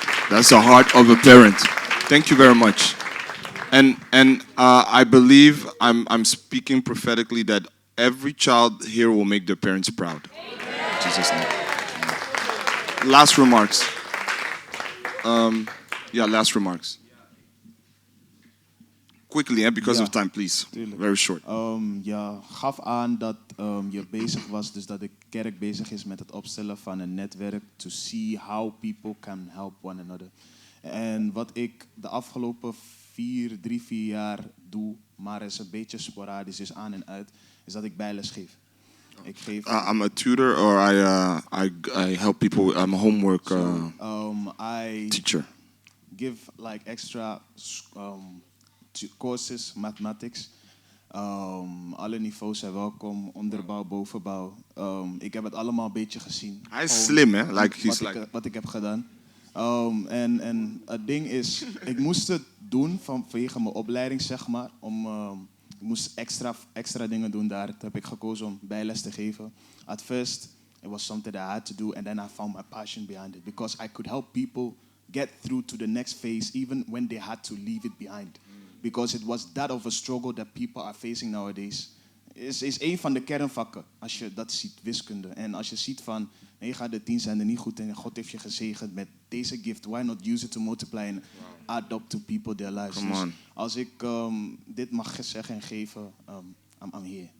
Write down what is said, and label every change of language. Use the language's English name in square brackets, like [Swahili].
[English] That's the heart of a parent. Thank you very much. And I believe I'm speaking prophetically that every child here will make their parents proud. In Jesus' name. Last remarks. Last remarks. Quickly, because of time, please. Very short. [Dutch] Gaf aan dat je bezig was, dus dat de kerk bezig is met het opstellen van een netwerk [English] to see how people can help one another. [Dutch] En wat ik de afgelopen 3-4 jaar doe, maar is een beetje sporadisch, is aan en uit, is dat ik bijles geef. Ik geef [English] I'm a tutor, or I help people. I'm a homework teacher. Give like extra courses, mathematics. [Dutch] Alle niveaus zijn welkom, onderbouw, bovenbouw. Ik heb het allemaal een beetje gezien. Hij is slim, hè? Wat ik heb gedaan. En het ding is, ik moest het doen vanwege mijn opleiding, zeg maar. Ik moest extra dingen doen daar. Toen heb ik gekozen om bijles te geven. [English] At first, it was something that I had to do, and then I found my passion behind it. Because I could help people get through to the next phase, even when they had to leave it behind. Because it was that of a struggle that people are facing nowadays. [Dutch] Is een van de kernvakken, als je dat ziet, wiskunde. En als je ziet van, 9 uit de 10 zijn er niet goed in, en God heeft je gezegend met deze gift, [English] why not use it to multiply and add up to people their lives. Come on. [Dutch] Dus als ik dit mag zeggen en geven, [English] I'm here.